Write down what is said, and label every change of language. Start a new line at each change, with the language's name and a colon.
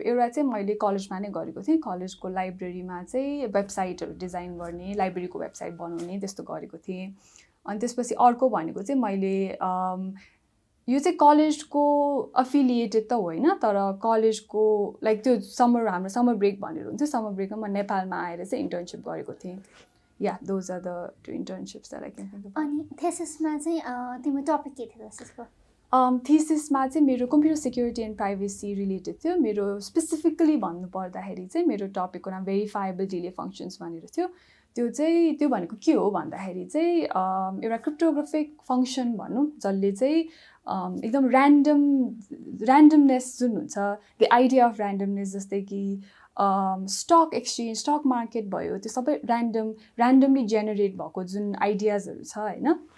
Nepali: एउटा चाहिँ मैले कलेजमा नै गरेको थिएँ कलेजको लाइब्रेरीमा चाहिँ वेबसाइटहरू डिजाइन गर्ने लाइब्रेरीको वेबसाइट बनाउने त्यस्तो गरेको थिएँ अनि त्यसपछि अर्को भनेको चाहिँ मैले यो चाहिँ कलेजको एफिलिएटेड त होइन तर कलेजको लाइक त्यो हाम्रो समर ब्रेक भनेर हुन्थ्यो समर ब्रेकमा म नेपालमा आएर चाहिँ इन्टर्नशिप गरेको थिएँ
English: या those are the 2 internships that I can think of.
Nepali: अनि थेसिसमा चाहिँ तिम्रो टपिक के थियो थेसिसको थिसिसमा चाहिँ मेरो computer security and privacy related थियो मेरो स्पेसिफिकली भन्नुपर्दाखेरि चाहिँ मेरो टपिकको नाम भेरिफाएबल डिले फङ्सन्स भनेर थियो त्यो भनेको के हो भन्दाखेरि चाहिँ एउटा क्रिप्टोग्राफिक फङ्सन भनौँ जसले चाहिँ एकदम ऱ्यान्डमनेस जुन हुन्छ द आइडिया अफ ऱ्यान्डमनेस जस्तै कि स्टक एक्सचेन्ज स्टक मार्केट भयो त्यो सबै ऱ्यान्डमली जेनेरेट भएको जुन आइडियाजहरू छ होइन